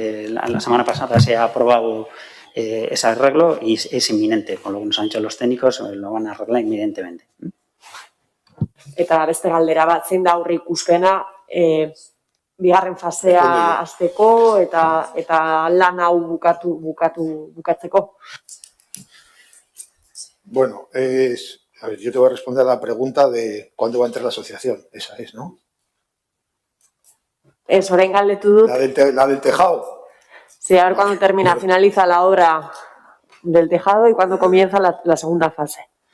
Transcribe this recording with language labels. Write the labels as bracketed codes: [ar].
[es] La semana pasada se ha aprobado ese arreglo y es inminente, con lo que nos han dicho los técnicos, lo van a arreglar inminentemente. [eu] Eta beste galdera bat, zein da aurreikuspena bigarren fasea hasteko eta lan hau bukatzeko? [es] Bueno, a ver, yo te voy a responder a la pregunta de cuándo va a entrar la asociación. Esa es, ¿no? [eu] Orain galdetu dut. [es] La del tejado. Sí, a ver cuándo finaliza la obra del tejado y cuándo comienza la segunda fase.